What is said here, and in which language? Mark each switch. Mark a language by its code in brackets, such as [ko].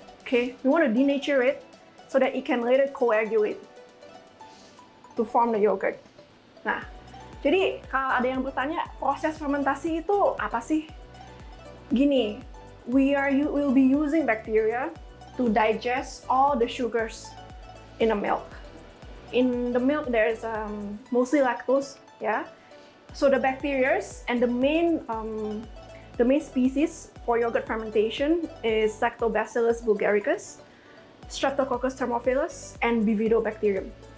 [en] Okay, we want to denature it so that it can later coagulate to form the yogurt. [id] Nah, jadi kalau ada yang bertanya, proses fermentasi itu apa sih? [en] Gini, we'll be using bacteria to digest all the sugars in the milk. In the milk, there's mostly lactose, yeah. So the bacteria and the main species for yogurt fermentation is Lactobacillus bulgaricus, Streptococcus thermophilus, and Bifidobacterium.